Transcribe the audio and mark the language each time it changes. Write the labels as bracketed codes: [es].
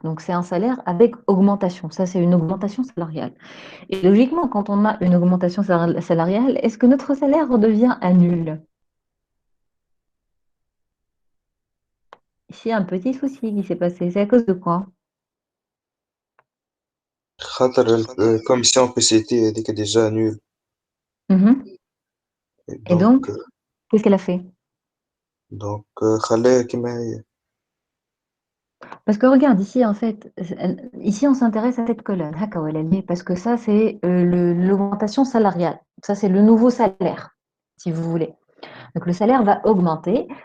[fr] Donc, c'est un salaire avec augmentation. Ça, c'est une augmentation salariale. Et logiquement, quand on a une augmentation salariale, est-ce que notre salaire redevient à nul? Ici, un petit souci qui s'est passé. C'est à cause de quoi? [ar] خاطر الكوميسيون بي سي تي هذيك ديجا نول Mhm. Et دونك [fr] donc, qu'est-ce qu'elle a fait? [ar] دونك خليها كيما هي. [fr] Parce que regarde, ici, en fait, ici, on s'intéresse à cette colonne, parce que ça, c'est l'augmentation salariale. Ça, c'est le nouveau salaire, si vous voulez. Donc, le salaire va augmenter.